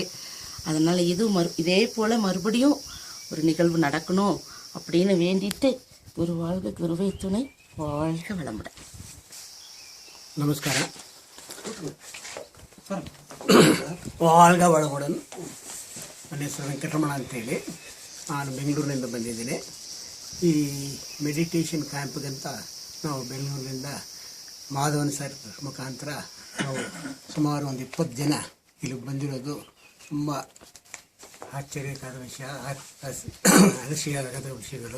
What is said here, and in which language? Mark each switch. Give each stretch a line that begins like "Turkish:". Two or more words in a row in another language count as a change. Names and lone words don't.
Tamil: அதனால இதே போல மறுபடியும் ஒரு நிகழ்வு நடக்கணும் அப்படின்னு வேண்டிட்டு, ஒரு வாழ்க குருவை துணை, வாழ்க வளமுடன். ನಮಸ್ಕಾರ. வாழ்க வளமுடன்.
Kannada: ನನ್ನ ಹೆಸರು ವೆಂಕಟರಮಣ ಅಂತೇಳಿ, ನಾನು ಬೆಂಗಳೂರಿನಿಂದ ಬಂದಿದ್ದೀನಿ. ಈ
English: meditation camp
Kannada: ನಾವು ಬೆಂಗಳೂರಿನಿಂದ ಮಾಧವನ್ ಸರ್ ಮುಖಾಂತರ ನಾವು ಸುಮಾರು ಒಂದು 20 ಜನ ಇಲ್ಲಿ ಬಂದಿರೋದು ತುಂಬ ಆಶ್ಚರ್ಯಕರ ವಿಷಯ, ಅನಿಸಿಕೆಯಾದ ವಿಷಯಗಳು.